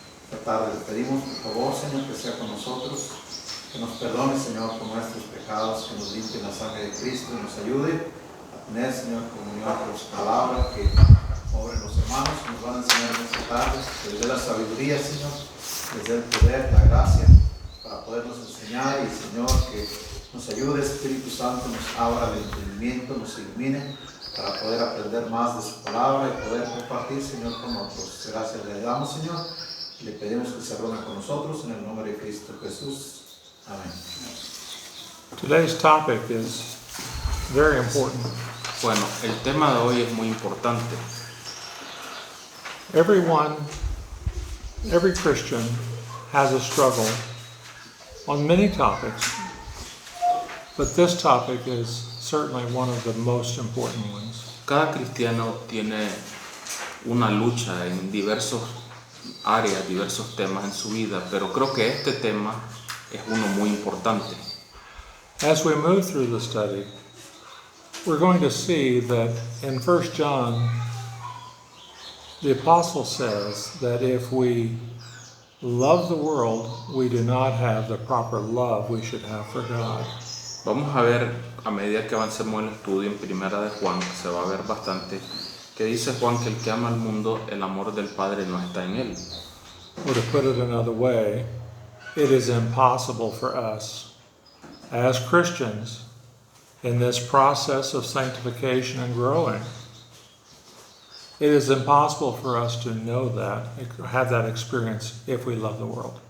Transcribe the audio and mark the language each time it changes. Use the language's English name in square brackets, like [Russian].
[Spanish] Esta tarde le pedimos, por favor, Señor, que sea con nosotros, que nos perdone, Señor, por nuestros pecados, que nos limpie la sangre de Cristo y nos ayude a tener, Señor, comunión con su palabra, que obre los hermanos que nos van a enseñar en esta tarde, que les dé la sabiduría, Señor, les dé el poder, la gracia, para podernos enseñar y, Señor, que nos ayude, Espíritu Santo, nos abra el entendimiento, nos ilumine para poder aprender más de su palabra y poder compartir, Señor, con otros. Gracias le damos, Señor, y le pedimos que se reúna con nosotros en el nombre de Cristo Jesús. Amén. [English] Today's topic is very important. [Spanish] Bueno, el tema de hoy es muy importante. [English] Every Christian has a struggle on many topics, but this topic is certainly one of the most important ones. [Spanish] Cada cristiano tiene una lucha en diversas áreas, diversos temas en su vida, pero creo que este tema es uno muy importante. [English] As we move through the study, we're going to see that in 1 John, the apostle says that if we love the world, we do not have the proper love we should have for God. [Spanish] Vamos a ver, a medida que avancemos en el estudio en Primera de Juan, se va a ver bastante, que dice Juan que el que ama al mundo, el amor del Padre no está en él. [English] Or to put it another way, it is impossible for us as Christians in this process of sanctification and growing. It is impossible for us to know that, have that experience if we love the world.